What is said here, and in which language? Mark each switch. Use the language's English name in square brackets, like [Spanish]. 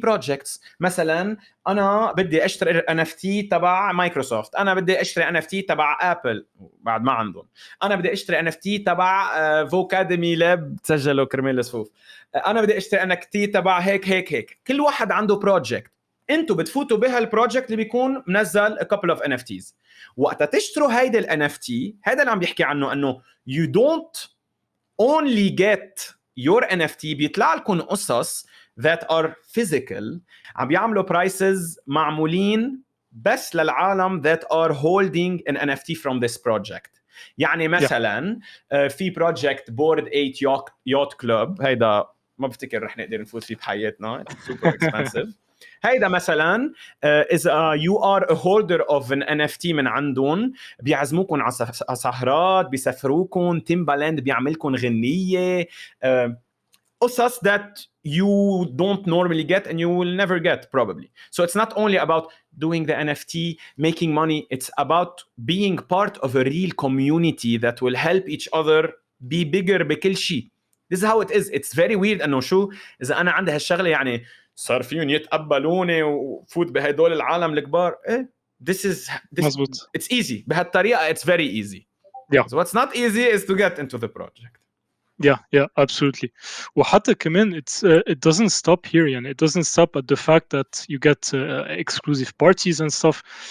[Arabic] في projects مثلا انا بدي اشتري NFT تبع مايكروسوفت, انا بدي اشتري NFT تبع ابل بعد ما عندهم, انا بدي اشتري NFT تبع فوكاديمي لاب تسجلوا كرمال الصفوف, انا بدي اشتري NFT تبع هيك. كل واحد عنده بروجكت, انتوا بتفوتوا بهالبروجكت اللي بيكون منزل [English] a couple of NFTs. [Arabic] وقتا تشتروا هيدا ال NFT, هيدا اللي عم بيحكي عنه انه [English] you don't only get your NFT, [Arabic] بيطلع لكم قصص [English] that are physical [Arabic] عم بيعملوا prices معمولين بس للعالم [English] that are holding an NFT from this project. [Arabic] يعني مثلا في project Bored 8 Yacht Club, هيدا ما بفتكر رح نقدر نفوت فيه بحياتنا, [English] it's super expensive. [Arabic] هيدا مثلا إذا [English] you are a holder of an NFT [Arabic] من عندهم بيعزموكم على سهرات, بيسافروكم, تيمبالاند بيعملكم غنية, قصص [English] that you don't normally get and you will never get probably. So it's not only about doing the NFT, making money, it's about being part of a real community that will help each other be bigger [Arabic] بكل شيء. [English] This is how it is. It's very weird [Arabic] انه شو اذا انا عندي هالشغله يعني صار فيهم يتقبلوني وفوت بهدول العالم الكبار. [English] This [Arabic] مزبوط. [English] it's easy بهالطريقه, it's very easy. Yeah. So what's not easy is to get into the project. Yeah, absolutely. [Arabic] وحتى كمان [English] it doesn't stop here يعني, it doesn't stop at the fact that you get exclusive parties and stuff.